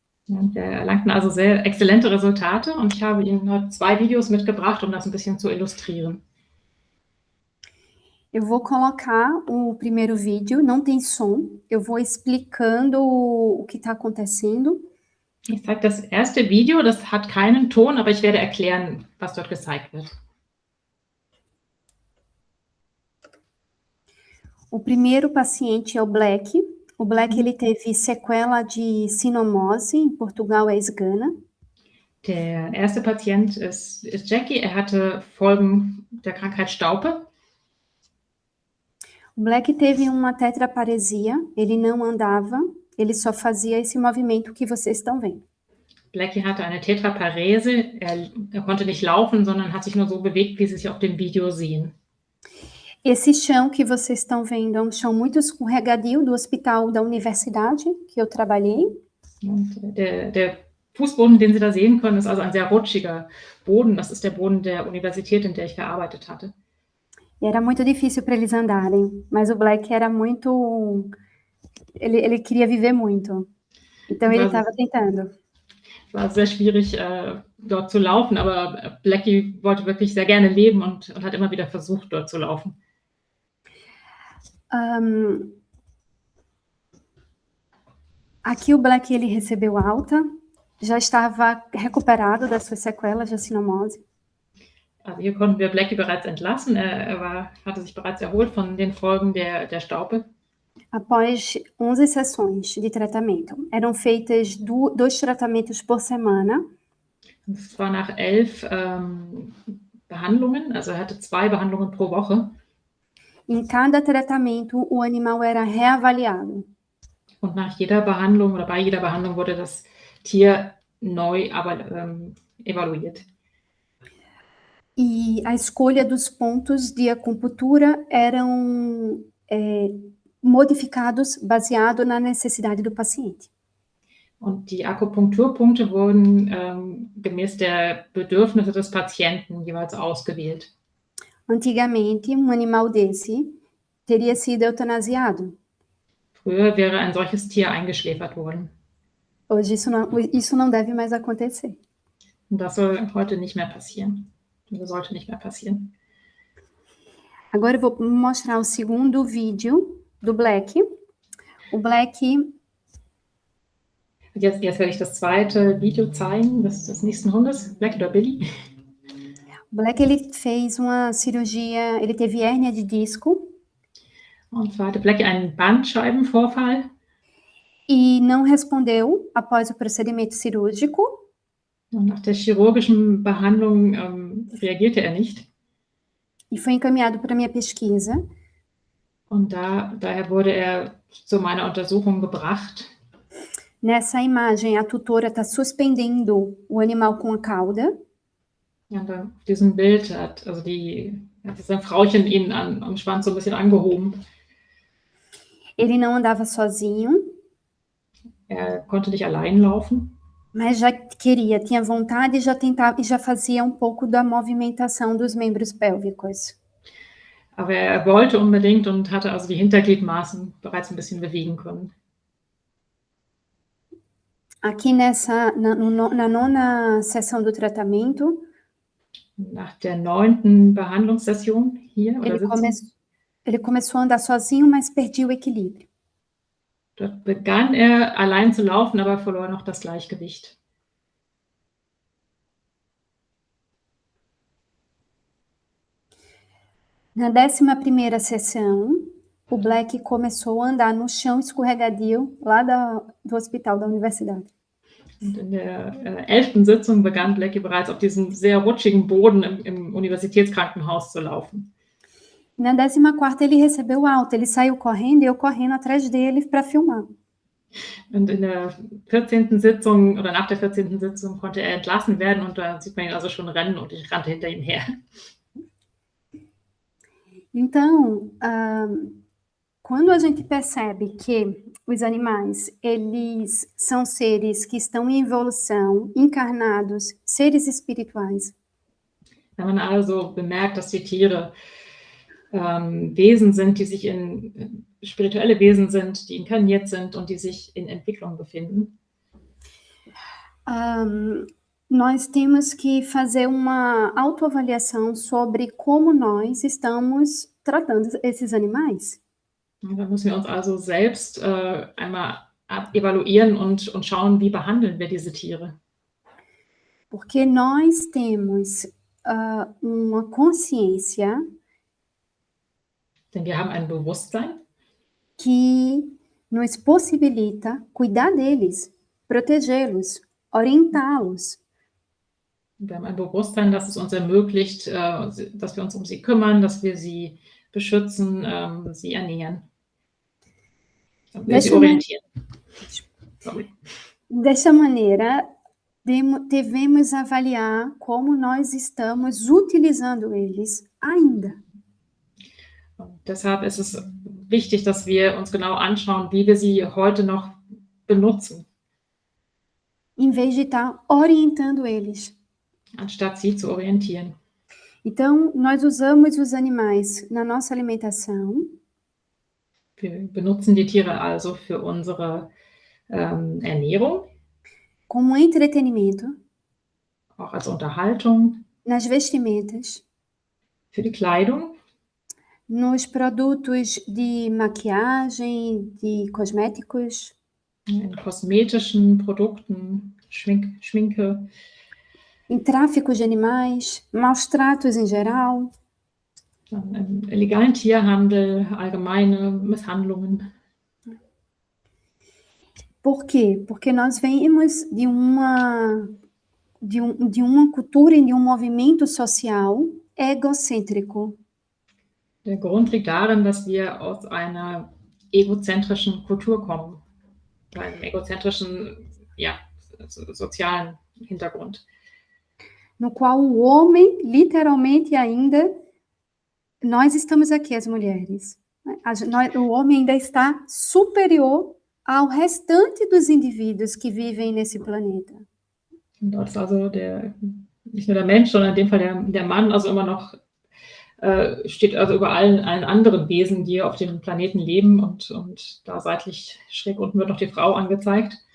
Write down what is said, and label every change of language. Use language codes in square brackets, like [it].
[de] Und wir erlangten also sehr exzellente Resultate und ich habe Ihnen heute 2 Videos mitgebracht, um das ein bisschen zu illustrieren. [pt] Eu vou colocar o primeiro vídeo, não tem som, eu vou explicando o que está acontecendo. [de] Ich zeige das erste Video, das hat keinen Ton, aber ich werde erklären, was dort gezeigt wird. [pt] O primeiro paciente é o Black. O Black ele teve sequela de sinomose, em Portugal é esgana. [de] Der erste Patient ist Jackie, er hatte Folgen der Krankheit Staupe. [pt] O Black teve uma tetraparesia, ele não andava, ele só fazia esse movimento que vocês estão vendo. [de] Blackie hatte eine Tetraparese, er konnte nicht laufen, sondern hat sich nur so bewegt, wie Sie sich auf dem Video sehen. [pt] Esse chão que vocês estão vendo é um chão muito escorregadio do hospital da universidade que eu trabalhei. [de] Und der Fußboden, den Sie da sehen können, ist also ein sehr rutschiger Boden. Das ist der Boden der Universität, in der ich gearbeitet hatte. [pt] E era muito difícil para eles andarem, mas o Black era muito... Ele queria viver muito. Então ele estava tentando. [de] Es war sehr schwierig, dort zu laufen, aber Blackie wollte wirklich sehr gerne leben und hat immer wieder versucht, dort zu laufen. [pt] Aqui o Black ele recebeu alta, já estava recuperado das suas sequelas de sinomose. [de] Also hier konnten wir Blackie bereits entlassen. Hatte sich bereits erholt von den Folgen der Staupe. [pt] Após 11 sessões de tratamento, eram feitas 2 tratamentos por semana. [de] Das war nach 11 Behandlungen, also er hatte 2 Behandlungen pro Woche. [pt] Em cada tratamento, o animal era reavaliado. [de] Und nach jeder Behandlung oder bei jeder Behandlung wurde das Tier neu evaluiert. [pt] E a escolha dos pontos de acupuntura eram modificados baseado na necessidade do paciente. [de] Und die Akupunkturpunkte wurden gemäß der Bedürfnisse des Patienten jeweils ausgewählt. [pt] Antigamente, animal desse teria sido eutanasiado. [de] Früher wäre ein solches Tier eingeschläfert worden. [pt] Hoje isso não deve mais acontecer. [de] Und das soll heute nicht mehr passieren. Das sollte nicht mehr passieren. [pt] Agora eu vou mostrar o segundo vídeo do Black. O Black... [de] Jetzt werde ich das zweite Video zeigen, des nächsten Hundes, Black oder Billy. [pt] O Black, ele fez uma cirurgia, ele teve hérnia de disco. [de] Und zwar hatte Blackie einen Bandscheibenvorfall. [pt] E não respondeu após o procedimento cirúrgico. [de] Und nach der chirurgischen Behandlung reagierte er nicht. [pt] E foi encaminhado para minha pesquisa. [de] Und daher wurde er zu meiner Untersuchung gebracht. [pt] Nessa imagem, a tutora está suspendendo o animal com a cauda. [de] Ja, auf diesem Bild hat sein Frauchen ihn am Schwanz so ein bisschen angehoben. [pt] Ele não andava sozinho, [de] Er konnte nicht allein laufen, [pt] mas já queria, tinha vontade e já tentava e já fazia um pouco da movimentação dos membros pélvicos. [de] aber er wollte unbedingt und hatte also die Hintergliedmaßen bereits ein bisschen bewegen können. [pt] Aqui na nona sessão do tratamento, [de] Nach der 9. Behandlungssession hier oder Sitzung, [pt] ele começou a andar sozinho, mas perdia o equilíbrio. [de] dort begann er allein zu laufen, aber verlor noch das Gleichgewicht. [pt] Na 11ª sessão, o Black começou a andar no chão escorregadio lá do hospital da universidade. [de] Und in der 11. Sitzung begann Blackie bereits auf diesem sehr rutschigen Boden im Universitätskrankenhaus zu laufen. [pt] Na 14ª ele recebeu alta, ele saiu correndo e eu correndo atrás dele para filmar. [de] Und in der 14. Sitzung oder nach der 14. Sitzung konnte er entlassen werden und da sieht man ihn also schon rennen und ich rannte hinter ihm her. [pt] Então, quando a gente percebe que os animais, eles são seres que estão em evolução, encarnados, seres espirituais, [de] Wenn man also bemerkt, dass die Tiere Wesen sind, die sich spirituelle Wesen sind, die inkarniert sind und die sich in Entwicklung befinden, [pt] nós temos que fazer uma autoavaliação sobre como nós estamos tratando esses animais. [de] da müssen wir uns also selbst einmal evaluieren und schauen, wie behandeln wir diese Tiere. [pt] Porque nós temos uma consciência [de] Denn wir haben ein Bewusstsein, [pt] que nos possibilita cuidar deles, protegê-los, orientá-los. [de] wir haben ein Bewusstsein, das es uns ermöglicht, dass wir uns um sie kümmern, dass wir sie beschützen, sie ernähren, sie orientieren. [en] Sorry. [pt] Dessa maneira, devemos avaliar como nós estamos utilizando eles ainda. [de] Und deshalb ist es wichtig, dass wir uns genau anschauen, wie wir sie heute noch benutzen, [pt] Em vez de estar orientando eles. [de] anstatt sie zu orientieren. [pt] Então, nós usamos os animais na nossa alimentação, [de] Wir benutzen die Tiere also für unsere Ernährung, [pt] como entretenimento, [de] auch als Unterhaltung, [pt] nas vestimentas, [de] für die Kleidung, [pt] nos produtos de maquiagem, de cosméticos, [de] in kosmetischen Produkten, Schminke, [pt] em tráfico de animais, maus tratos em geral. [de] dann im illegalen Tierhandel, allgemeine Misshandlungen. [pt] Por quê? Porque nós vemos de uma cultura e de um movimento social egocêntrico. [de] Der Grund liegt darin, dass wir aus einer egozentrischen Kultur kommen, einem egozentrischen, sozialen Hintergrund, [pt] No qual o homem, literalmente ainda, nós estamos aqui, as mulheres, né? O homem ainda está superior ao restante dos indivíduos que vivem nesse planeta. [de] Und dort ist also nicht nur der Mensch, sondern in dem Fall der Mann, also immer noch steht also über allen anderen Wesen, die auf dem Planeten leben und da seitlich schräg unten wird noch die Frau angezeigt.